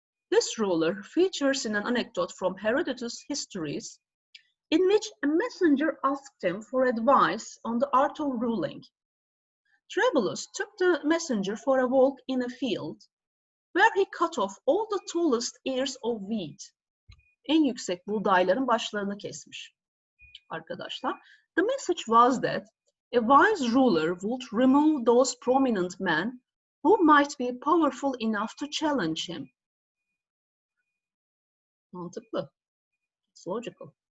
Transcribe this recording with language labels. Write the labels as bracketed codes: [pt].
[en] This ruler features in an anecdote from Herodotus' histories, in which a messenger asked him for advice on the art of ruling. Trebulus took the messenger for a walk in a field, where he cut off all the tallest ears of wheat. [tr] En yüksek buğdayların başlarını kesmiş. [en] Arkadaşlar, the message was that a wise ruler would remove those prominent men who might be powerful enough to challenge him. Mantıklı. It's logical.